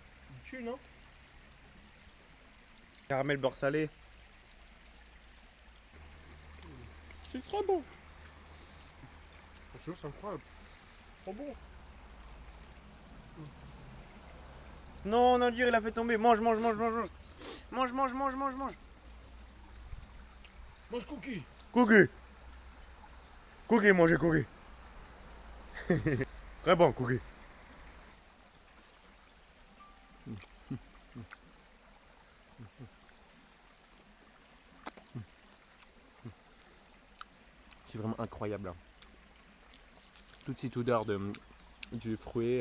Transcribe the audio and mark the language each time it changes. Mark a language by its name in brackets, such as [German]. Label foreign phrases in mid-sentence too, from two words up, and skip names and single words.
[French] Il tue, non? Caramel beurre salé. C'est très bon. C'est incroyable. Trop bon. Non, Nadir, il a fait tomber. Mange, mange, mange, mange, mange. Mange, mange, mange, mange, mange. Mange cookie. Cookie. Cookie, mangez cookie. Très bon, cookie. C'est vraiment incroyable. Hein. Toute cette odeur du fruit.